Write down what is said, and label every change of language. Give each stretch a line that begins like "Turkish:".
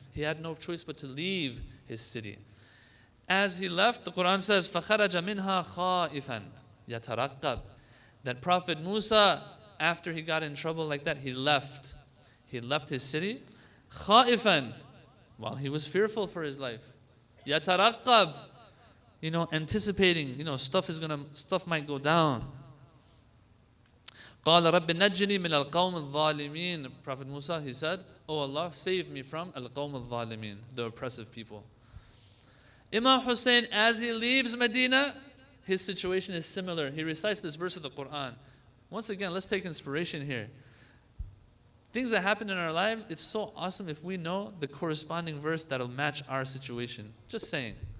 English: He had no choice but to leave his city. As he left, the Quran says,
Arabic: فَخَرَجَ مِنْهَا خَائِفًا يَتَرَقَّبْ,
English: that Prophet Musa, after he got in trouble like that, he left. He left his city, خَائِفًا, while he was fearful for his life. يَتَرَقَّبْ, anticipating, stuff might go down.
Arabic: قال رب نجني من القوم الظالمين.
English: Prophet Musa, he said, Oh Allah, save me from
Arabic: القوم الظالمين,
English: the oppressive people. Imam Hussein, as he leaves Medina, his situation is similar. He recites this verse of the Quran. Once again, let's take inspiration here. Things that happen in our lives, it's so awesome if we know the corresponding verse that'll match our situation. Just saying.